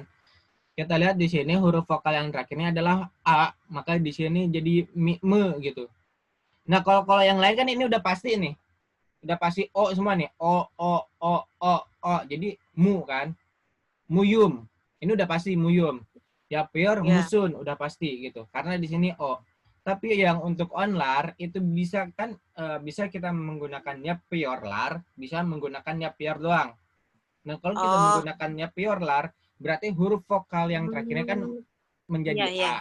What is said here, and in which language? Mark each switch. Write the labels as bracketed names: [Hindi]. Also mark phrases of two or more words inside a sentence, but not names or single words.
[Indonesian] Kita lihat di sini huruf vokal yang terakhirnya adalah a, maka di sini jadi me gitu. Nah, kalau yang lain kan ini udah pasti nih. Udah pasti o semua nih. O. Jadi mu kan. Muyum. Ini udah pasti muyum. [Turkish] Yapyor musun [Indonesian] udah pasti gitu. Karena di sini o. Tapi yang untuk onlar itu bisa kan bisa kita menggunakan [Turkish] yapyor lar, [Indonesian] bisa menggunakan yapyor doang. Nah, kalau kita menggunakan [Turkish] yapyor lar, [Indonesian] berarti huruf vokal yang terakhirnya kan menjadi a.